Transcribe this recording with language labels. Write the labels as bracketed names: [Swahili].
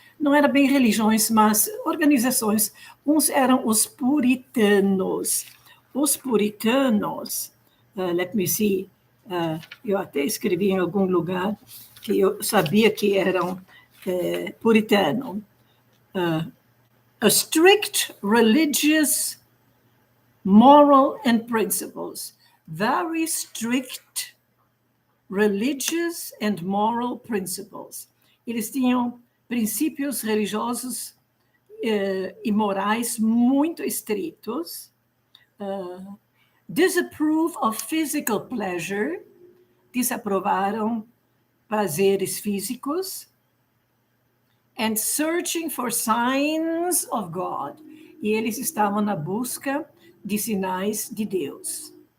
[Portuguese] Não eram bem religiões, mas organizações. Uns eram os puritanos. Os puritanos, [English] let me see, [Portuguese] eu até escrevi em algum lugar que eu sabia que eram puritano. [English] A strict religious moral and principles. Very strict religious and moral principles. [Portuguese] Eles tinham princípios religiosos e morais muito estritos. [English] Disapprove of physical pleasure. [Portuguese] Desaprovaram prazeres físicos. [English] And searching for signs of God. [Portuguese] E eles estavam na busca de sinais de Deus.